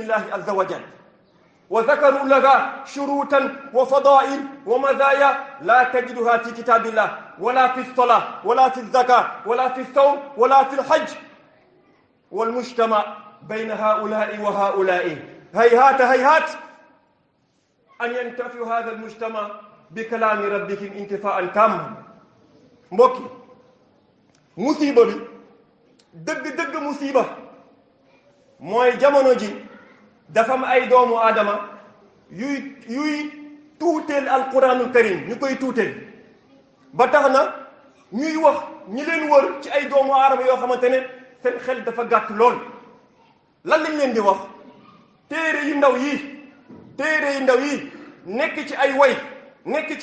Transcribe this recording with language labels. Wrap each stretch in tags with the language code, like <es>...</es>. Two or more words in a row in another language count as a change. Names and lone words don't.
<ar>الله عز وجل وذكروا لها شروطا وفضائل ومزايا لا تجدها في كتاب الله ولا في الصلاة ولا في الزكاة ولا في الصوم ولا في الحج والمجتمع بين هؤلاء وهؤلاء هيهات أن ينتفع هذا المجتمع بكلام ربهم انتفاعا تاما</ar> <wo>mbokki musiba bi dëgg musiba mooy jamono ji dafa am ay doomu aadama yuy tuuteel</wo> <ar>القرآن الكريم</ar> <wo>ñu koy tuuteel ba tax na ñuy wax ñi leen wër ci ay doomu aadama yoo xamante ne seen xel dafa gàtt lool lan lañ leen di wax téere yu ndaw yi nekk ci ay way nekk ci</wo>